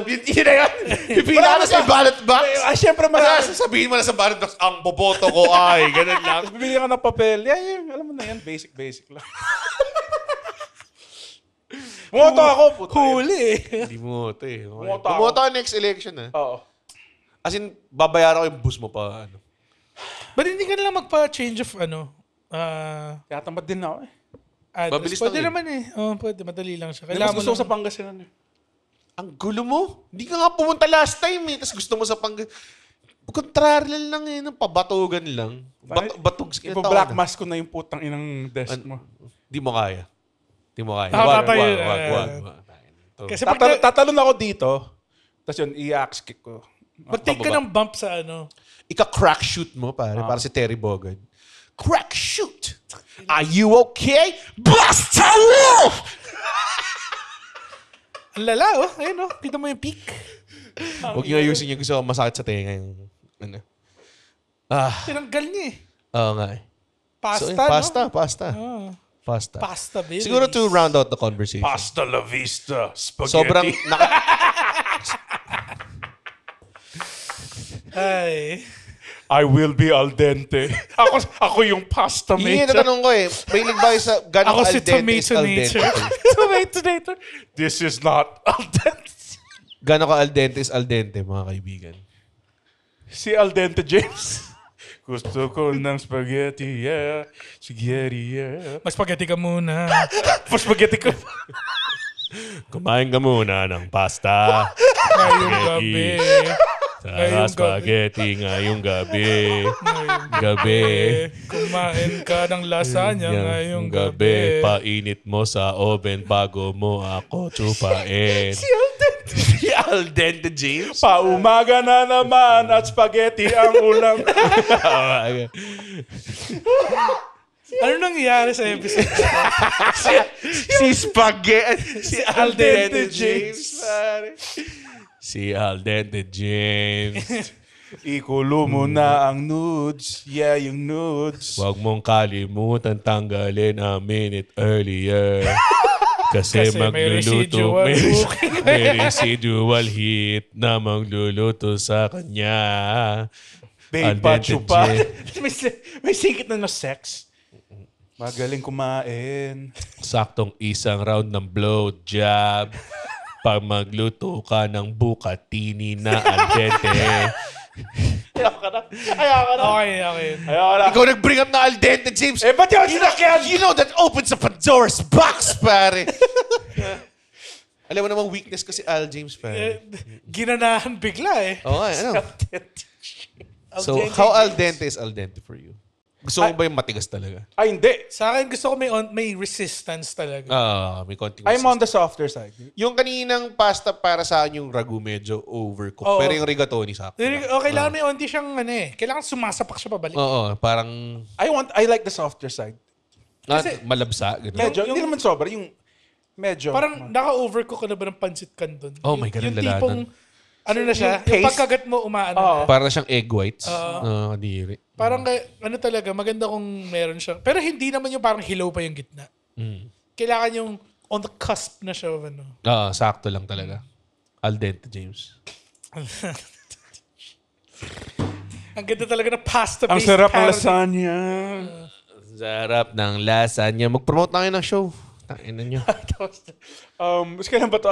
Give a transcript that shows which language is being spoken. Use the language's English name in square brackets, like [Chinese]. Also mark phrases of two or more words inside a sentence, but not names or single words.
[Filipino] Yun na yan. Pipila ka sa [English] ballot box. [Filipino] Siyempre, Sabihin mo na sa [English] ballot box, [Filipino] ang boboto ko ay, ganun lang. bibili ka ng papel. Yeah, alam mo na yan. Basic lang. Bumoto ako. Puta. Huli eh. Hindi bumoto eh. Bumoto ako. Bumoto ka [English] next election [Filipino] ah. Oo. [English] As in, [Filipino] babayaran ko yung bus mo pa. Ano. Ba't hindi ka na lang magpa- [English] change of [Filipino] Kaya tamad din ako eh. address? Mabilis Pwede lang eh. naman eh. Pwede. Madali lang siya. Mas Kailangan mo gusto ko lang. sa Pangasinan eh. Ang gulo mo. Hindi ka nga pumunta [English] last time [Filipino] eh. Tapos gusto mo sa contrary lang eh. Pabatugan lang. Batog. Ipo-black mask ko na yung putang inang desk mo. Di mo kaya. Di mo kaya. Tatayo. Wag. Kasi pag Tatalon ako dito, tapos yun, i-axe kick ko. mag-take ka ng bump sa ano. Ika- [English] crack shoot [Filipino] mo, pare. Para si Terry Bogard. [English] Crack shoot! Are you okay? Basta Wolf! [Filipino] Ang lala oh. Ayun oh. Kita mo yung peak. Huwag niyo ayusin niya. Gusto ko masakit sa tenga yung... Ano. Tinanggal niya eh. Oo nga eh. Pasta, no? Pasta. Pasta. Pasta, baby. [English] Siguro to round out the conversation. [Spanish] Pasta la vista, spaghetti. [Filipino] Sobrang... Ay. [English] I will be [Italian] al dente. [Filipino] Ako yung pasta Yun yung maker. tatanong ko eh. May ba sa gano'ng Ako al si [English] dente is [Italian] al dente? [English] Tomato nator. This is not [Italian] al dente. [Filipino] Gano'ng ka [Italian] al dente [Filipino] is [Italian] al dente, [Filipino] mga kaibigan? Si [Italian] al dente [Filipino] James. Gusto ko ng spaghetti, yeah. Spaghetti, yeah. Mag-spaghetti ka muna. Pa-spaghetti ko. Kumain ka muna ng pasta. Ngayong gabi. Sa spaghetti ngayong gabi. Gabi. Kumain ka ng lasagna ngayong gabi. gabi. Painit mo sa oven bago mo ako chupain. Si Al Dente James? Paumaga na naman at spaghetti ang ulam. Ano nangyayari sa episode? Si Spaghetti. Si Al Dente Dente James. Pare. Si Al Dente James. Ikulo mo na ang nudes. Yeah, yung nudes. Huwag mong kalimutan tanggalin [English] a minute earlier. [Filipino] Kasi may magluluto. residual May residual heat na magluluto sa kanya. Babe, Al pa, dente chupa. James. may singkit na sex. Magaling kumain. Saktong isang round ng blowjob. Pag magluto ka ng bucatini na [Italian] al dente. [Filipino] Ayaw ka na. Okay. Ikaw nag- [English] bring up [Filipino] na [Italian] al dente, [Filipino] James. Eh, ba't yung sinakyan? [English] You know that opens a Pandora's box, [Filipino] pare. Alam mo namang weakness ko si Al James, pare. Ginanahan bigla eh. Oo nga, ano? [English] So, how [Italian] al dente [English] is [Italian] al dente [English] for you? [Filipino] Gusto mo ba yung matigas talaga? Ay, hindi. Sa akin gusto ko may resistance talaga. May konting [English] I'm on [Filipino] resistance. [English] the softer side. [Filipino] Yung kaninang pasta para sa akin yung ragu medyo overcooked. Oo. Pero yung rigatoni sakto. Kailangan may onti siyang kailangan sumasapak siya pabalik. Oo, parang [English] I like the softer side. [Filipino] malabsa. Ganun. Medyo, hindi naman sobra. Yung medyo. Parang naka-overcook ka na ba ng pancit canton? [English] Oh my God, [Filipino] Yung ang lala tipong, nun. ano na siya, Yung yung paste. pagkagat mo umaano Oo. na. Para siyang [English] egg whites. [Filipino] Kadiri. Parang ano talaga, maganda kung meron siya. Pero hindi naman yung parang hilaw pa yung gitna. Kailangan yung [English] on the cusp [Filipino] na siya. Ano. Sakto lang talaga. [Italian] Al dente, [Filipino] James. Ang ganda talaga na pasta-based. Ang sarap ng parody. lasagna. Sarap ng lasagna. Mag-promote na kayo ng show. Tangina nyo. Kailan ba ito?